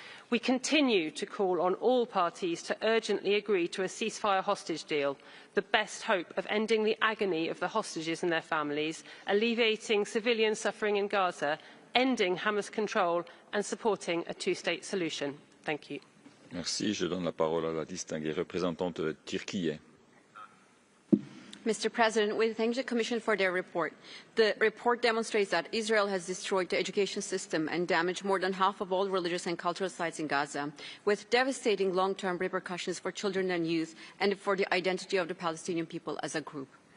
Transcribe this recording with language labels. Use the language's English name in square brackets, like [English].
[English] We continue to call on all parties to urgently agree to a ceasefire hostage deal, the best hope of ending the agony of the hostages and their families, alleviating civilian suffering in Gaza, ending Hamas control and supporting a two-state solution. Thank you. [French] Merci. Je donne la parole à la distinguée représentante turquie. [English] Mr. President, we thank the Commission for their report. The report demonstrates that Israel has destroyed the education system and damaged more than half of all religious and cultural sites in Gaza, with devastating long-term repercussions for children and youth and for the identity of the Palestinian people as a group.